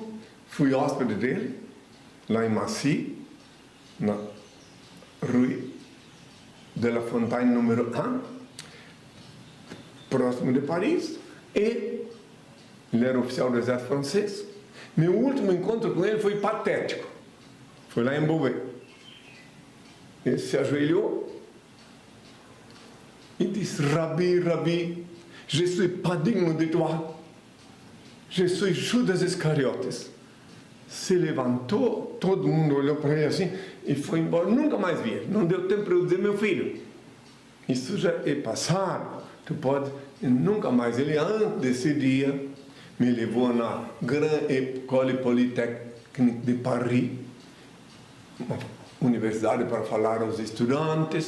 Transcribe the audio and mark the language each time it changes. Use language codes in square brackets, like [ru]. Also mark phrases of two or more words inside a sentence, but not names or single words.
[pt] Fui hóspede dele, lá em Massy, na Rue de la Fontaine número 1, próximo de Paris. E ele era oficial do exército francês. Meu último encontro com ele foi patético. Foi lá em Beauvais. Ele se ajoelhou e disse: Rabi, Rabi, [fr] je suis pas digne de toi. Je suis Judas Iscariotes. [pt] Se levantou, todo mundo olhou para ele assim e foi embora. Nunca mais vi ele. Não deu tempo para eu dizer: meu filho, isso já é passado. Tu pode. E nunca mais. Ele, antes desse dia, me levou na Grande École Polytechnique de Paris, uma universidade para falar aos estudantes.